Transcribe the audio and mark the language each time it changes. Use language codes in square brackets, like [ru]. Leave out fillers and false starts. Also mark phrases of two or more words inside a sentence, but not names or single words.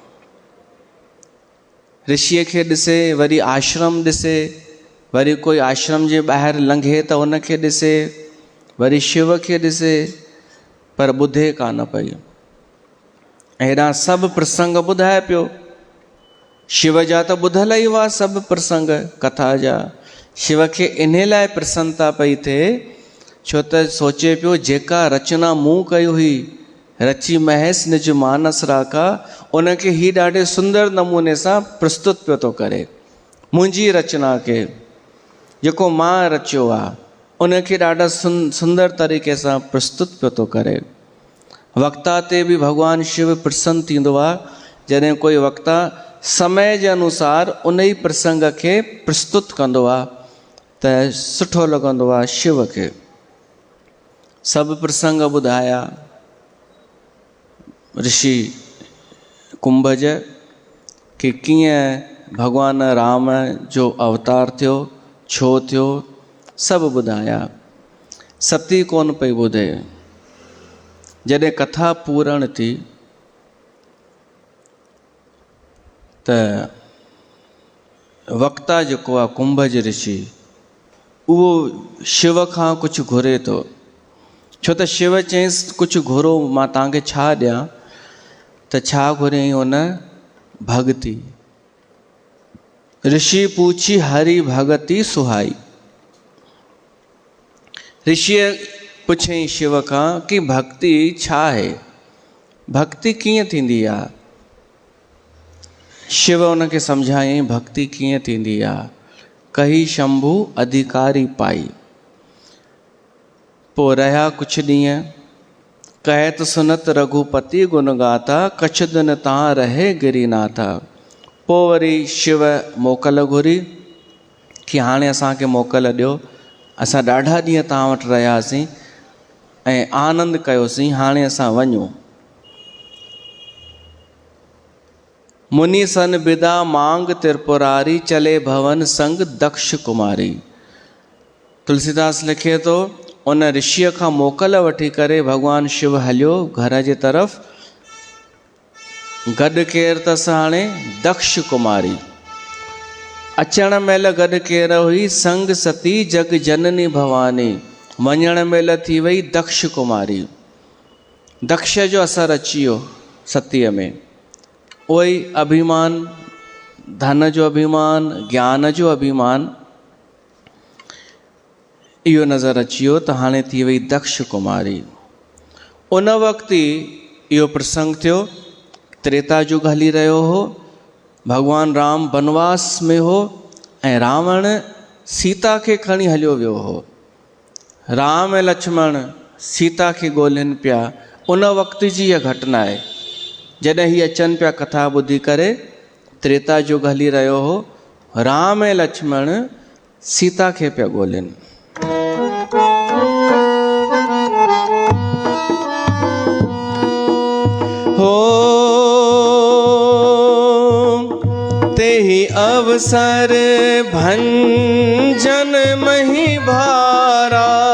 [sd] ऋषिअ खे ॾिसे, वरी आश्रम ॾिसे, वरी कोई आश्रम जे ॿाहिरि लंघे त उनखे ॾिसे, वरी शिव खे ॾिसे, पर ॿुधे कान पई। अहिड़ा सभु प्रसंग ॿुधाए पियो। शिव जा त ॿुधल ई हुआ सभु प्रसंग कथा जा। शिव खे इन लाइ प्रसन्नता पई थिए छो त सोचे पियो जेका रचना मूं कई हुई, [awa] रची महेश निज मानस राका, [sd] उनखे ही ॾाढे सुंदर नमूने सां प्रस्तुत पियो थो करे। मुंहिंजी रचना खे जेको मां रचियो आहे उनखे ॾाढा सुंदर तरीक़े सां प्रस्तुत पियो थो करे। वक्ता ते बि भॻवानु शिव प्रसन्न थींदो आहे जॾहिं कोई वक्ता समय जे अनुसार उन ई प्रसंग खे प्रस्तुत कंदो आहे त सुठो लॻंदो आहे शिव खे। सभु प्रसंग ॿुधाया ऋषि कुंभज कि कीअं भॻवान राम जो अवतार थियो, छो थियो, सभु ॿुधाया। सती कोन पई ॿुधे। जॾहिं कथा पूर्ण थी त वक्ता जेको आहे कुंभज ऋषि, उहो शिव खां कुझु घुरे थो, छो त शिव चयईंसि कुझु घुरो, मां तव्हांखे छा ॾियां? त छा घुरियईं उन? भगति। [awa] ऋषि पूछी हरि भगति सुहाई। [sd] ऋषिअ पुछई शिव खां कि भक्ति छा आहे, भक्ति कीअं थींदी आहे? शिव उनखे सम्झायईं भक्ति कीअं थींदी आहे। [awa] कही शंभु अधिकारी पाई। [sd] पोइ रहिया कुझु ॾींहं, [awa] कहत सुनत रघुपति गुण गाथा, कछ दिन तव्हां रहे गिरिनाथा। [sd] पोइ वरी शिव मोकल घुरी कि हाणे असांखे मोकल ॾियो, असां ॾाढा ॾींहं तव्हां वटि रहियासीं ऐं आनंद कयोसीं, हाणे असां वञूं। [awa] मुनि सन बिदा मांग त्रिपुरारी, चले भवन संग दक्ष कुमारी। [sd] तुलसीदास लिखे थो, उन ऋषिअ खां मोकल वठी करे भॻवानु शिव हलियो घर जे तरफ़। गॾु केरु अथसि हाणे? दक्ष कुमारी। अचण महिल गॾु केरु हुई? [awa] संग सती जग जननी भवानी। [sd] वञण महिल थी वई दक्ष कुमारी। दक्ष जो असरु अची वियो सतीअ में। उहो ई अभिमान, धन जो अभिमान, ज्ञान जो अभिमान, इहो नज़र अची वियो त हाणे थी वई दक्ष कुमारी। उन वक़्तु ई इहो प्रसंग थियो, त्रेता युग हली रहियो हो, भॻवानु राम वनवास में हो ऐं रावण सीता खे खणी हलियो वियो हो। राम ऐं लक्ष्मण सीता खे ॻोल्हनि पिया। उन वक़्त जी इहा घटना आहे जॾहिं हीअ अचनि पिया कथा ॿुधी करे। त्रेता युग हली रहियो हो, राम ऐं लक्ष्मण सीता खे पिया ॻोल्हनि। [awa] हो तेहि अवसर भंजन मही भारा।